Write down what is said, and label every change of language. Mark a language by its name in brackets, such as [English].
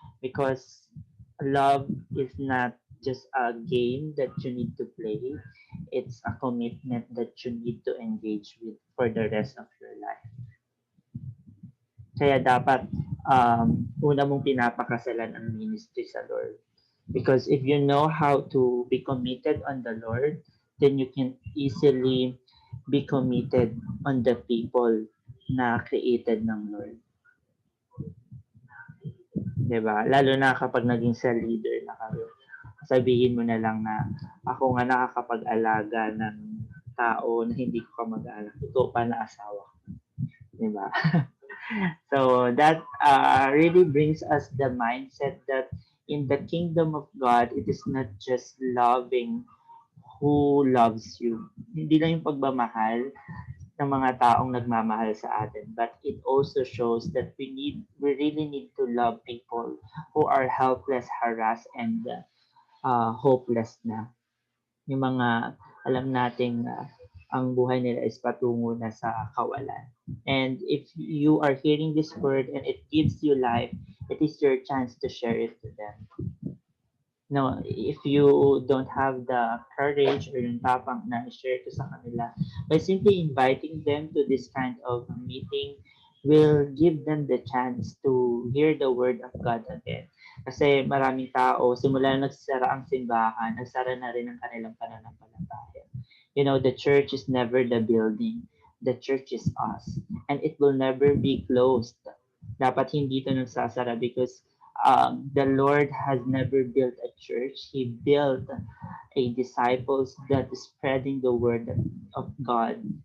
[English] Because love is not just a game that you need to play. It's a commitment that you need to engage with for the rest of your life. [Filipino] Kaya dapat una mong pinapakasalan ang ministry sa Lord. [English] Because if you know how to be committed on the Lord, then you can easily be committed on the people [Filipino] na created ng Lord. Diba? Lalo na kapag naging sa leader na kayo. Sabihin mo na lang na ako nga nakakapag-alaga ng tao na hindi ko ka mag-alak. Ito pa na asawa. Diba? [English] So that really brings us the mindset that in the kingdom of God, it is not just loving who loves you. [Filipino] Hindi lang yung pagmamahal ng mga taong nagmamahal sa atin, [English] but it also shows that we really need to love people who are helpless, harassed, and hopeless na. [Filipino] Yung mga alam nating ang buhay nila is patungo na sa kawalan. [English] And if you are hearing this word and it gives you life, it is your chance to share it to them. No, if you don't have the courage or [Filipino] yung tapang na share to sa kanila, [English] by simply inviting them to this kind of meeting will give them the chance to hear the word of God again. [Filipino] Kasi maraming tao, simula na nagsara ang simbahan, nagsara na rin ang kanilang pananampalataya. [English] You know, the church is never the building. The church is us. And it will never be closed. [Filipino] Dapat hindi ito nagsasara [English] because the Lord has never built a church. He built a disciples that is spreading the word of God.